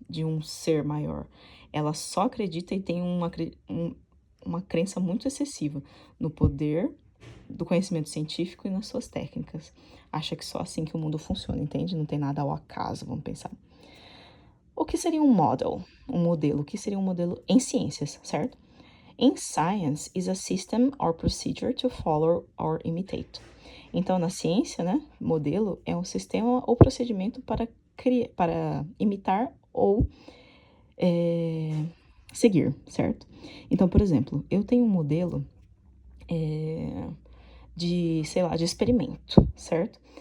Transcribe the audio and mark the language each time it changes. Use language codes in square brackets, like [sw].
[pt] De um ser maior. Ela só acredita e tem uma crença muito excessiva no poder do conhecimento científico e nas suas técnicas. Acha que só assim que o mundo funciona, entende? Não tem nada ao acaso, vamos pensar. O que seria um model? Um modelo. O que seria um modelo em ciências, certo? [en] In science is a system or procedure to follow or imitate. [pt] Então, na ciência, né, modelo é um sistema ou procedimento para imitar ou seguir, certo? Então, por exemplo, eu tenho um modelo de, sei lá, de experimento, certo?